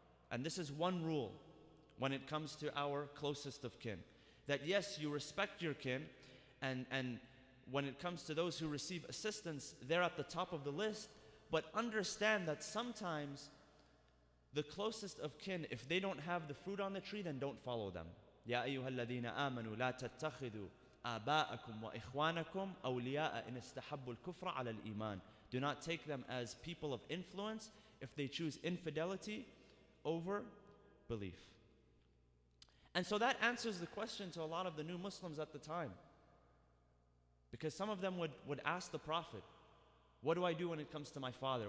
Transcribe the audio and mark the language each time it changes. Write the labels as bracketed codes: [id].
[en] and this is one rule when it comes to our closest of kin, that yes, you respect your kin, and when it comes to those who receive assistance, they're at the top of the list, but understand that sometimes the closest of kin, if they don't have the fruit on the tree, then don't follow them. [ar] يا أيها الذين آمنوا لا تتخذوا آباءكم وإخوانكم أولياء إن استحبوا الكفر على الإيمان. [en] Do not take them as people of influence if they choose infidelity over belief. And so that answers the question to a lot of the new Muslims at the time. Because some of them would ask the Prophet, what do I do when it comes to my father?